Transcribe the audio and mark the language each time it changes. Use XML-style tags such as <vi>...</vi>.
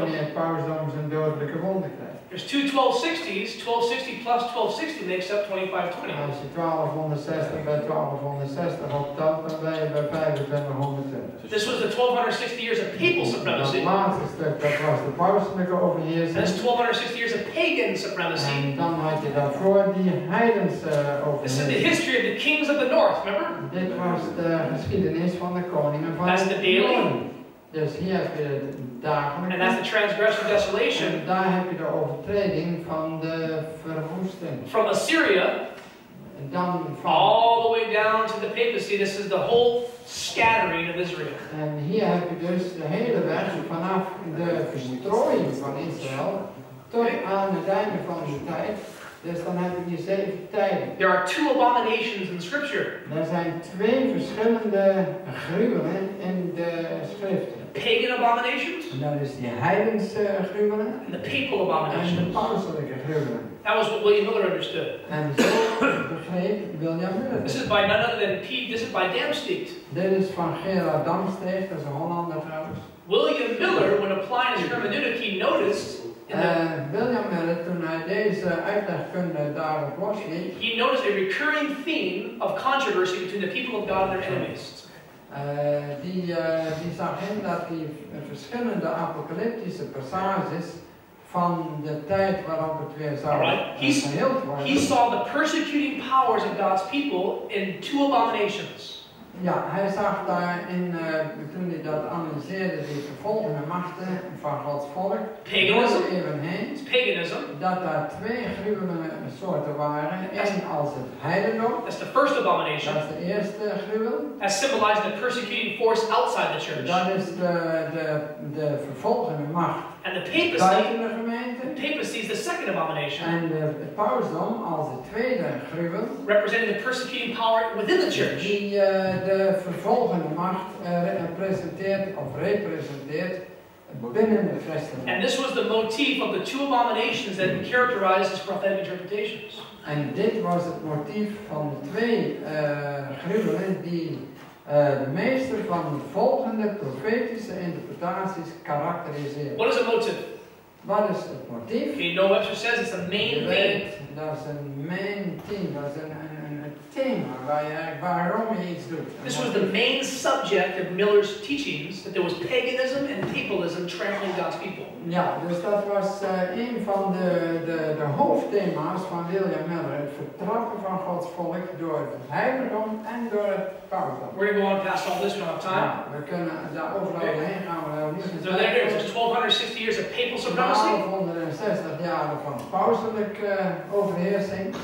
<nl>Wanneer het pausdom zijn dodelijke wonden krijgt.</nl> <en>There's two 1260s. 1260 plus 1260 makes up 2520.</en> <nl>Als je 1260 bij 1260 optelt, dan ben je bij 2520.</nl> <en>This was the 1260 years of papal supremacy.</en> <nl>Dat laatste stuk, dat was de pauselijke overheersing.</nl> <en>That's 1260 years of pagan supremacy.</en> <nl>En dan had je daarvoor die heidense</nl> <en>This is the</en> <nl>overheersing.</nl> <en>history of the kings of the north, remember?</en> <nl>Dit was de geschiedenis van de koningen van</nl> <en>That's the daily.</en> <nl>Noorden. Dus hier heb je de dagelijkse.</nl> <en>And that's the transgression of desolation.</en> <nl>En daar heb je de overtreding van de verwoesting.</nl> <en>From Assyria</en> <nl>En dan van,</nl> <en>all the way down to the papacy. This is the whole scattering of Israel.</en> <nl>en hier heb je dus de hele weg vanaf de verstrooiing van Israël tot aan het einde van de tijd. Dus dan heb je die 7 tijden.</nl> <en>There are two abominations in Scripture.</en> <nl>Er zijn 2 verschillende gruwelen in de schriften.</nl> <en>Pagan abominations</en> <nl>En dat is die heidense gruwelen</nl> <en>and the papal</en> <nl>en de</nl> <en>abominations.</en> <nl>pauselijke gruwelen.</nl> <en>That was what William Miller understood.</en> <nl>En zo begreep William Miller.</nl> <en>This is by none other than This is by Damsteed.</en> <nl>Dit is van Gerard Damsteeg, dat is een Hollander trouwens.</nl> <en>William Miller, when applying his hermeneutic, he noticed</en> <nl>William Miller, toen hij deze uitlegkunde daarop losliet,</nl> <en>he noticed a recurring theme of controversy between the people of God and their enemies.</en> <nl>die zag in dat die verschillende apocalyptische passages van de tijd waarop het weer zou verheeld worden.</nl> <en>He saw the persecuting powers of God's people in two abominations.</en> <nl>Ja, hij zag daarin, toen hij dat analyseerde, die vervolgende machten van Gods volk, door de eeuwen heen,</nl> <en>paganism,</en> <nl>dat daar twee gruwelijke soorten waren. Eén als het heidendom,</nl> <en>that's the first abomination,</en> <nl>dat is de eerste gruwel.</nl> <en>as symbolizing the persecuting force outside the church.</en> <nl>Dat is de vervolgende macht</nl> <en>And the</en> <nl>buiten de gemeente.</nl> <en>papacy is the second abomination,</en> <nl>En het pausdom als de tweede gruwel,</nl> <en>representing the persecuting power within the church.</en> <nl>die de vervolgende macht representeert binnen de christenen.</nl> <en>And this was the motif of the two abominations that characterized his prophetic interpretations.</en> <nl>En dit was het motief van de twee gruwelen die de meeste van de volgende profetische interpretaties karakteriseren.</nl> <en>What is a motive?</en> <nl>Wat is het motief?</nl> <en>Okay, no Webster says it's a main theme.</en> <nl>Dat is een</nl> <en>main theme,</en> <nl>dat is een thema waarom je iets doet.</nl> <en>This was the main subject of Miller's teachings, that there was paganism and papalism trampling God's people.</en> <nl>Ja, dus dat was een van de hoofdthema's van William Miller. Het vertrappen van Gods volk door het heiligdom en door het pausdom.</nl> <en>We're going to go on past all this, we don't have time.</en> <nl>Ja, we kunnen daar overal heen gaan, we hebben niet</nl> <en>So there it is, there's 1260 years of papal supremacy.</en> <nl>1260 jaren van pauselijke overheersing.</nl>